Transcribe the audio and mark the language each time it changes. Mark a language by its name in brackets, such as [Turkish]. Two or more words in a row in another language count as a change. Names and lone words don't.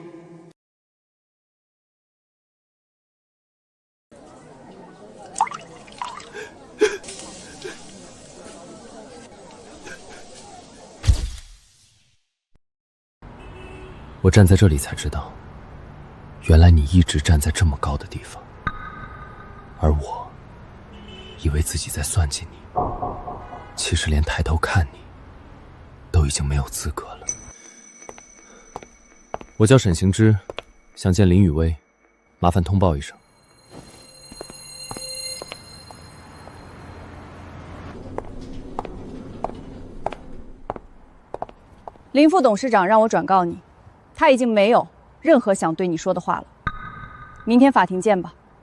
[Chinese] 我站在這裡才知道，原來你一直站在這麼高的地方，而我以為自己在算計你，其實連抬頭看你都已經沒有資格了。我叫沈行之，想見林雨薇，麻煩通報一聲。林副董事長讓我轉告你，他已經沒有任何想對你說的話了。明天法庭見吧。